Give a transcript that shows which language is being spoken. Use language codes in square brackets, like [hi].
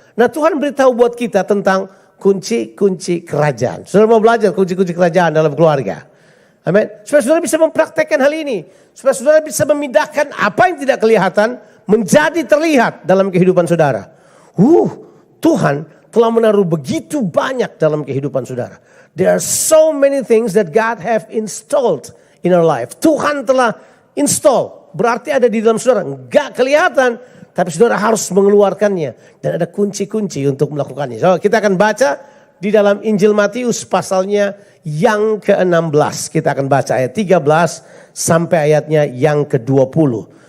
[id] Nah, Tuhan beritahu buat kita tentang kunci-kunci kerajaan. Saudara mau belajar kunci-kunci kerajaan dalam keluarga. Amin. Supaya saudara bisa mempraktekkan hal ini. Supaya saudara bisa memindahkan apa yang tidak kelihatan menjadi terlihat dalam kehidupan saudara. Tuhan telah menaruh begitu banyak dalam kehidupan saudara. [en] There are so many things that God have installed in our life. [id] Tuhan telah install. Berarti ada di dalam saudara. Enggak kelihatan. Tapi saudara harus mengeluarkannya. Dan ada kunci-kunci untuk melakukannya. So, kita akan baca di dalam Injil Matius pasalnya yang ke-16. Kita akan baca ayat 13 sampai ayatnya yang ke-20.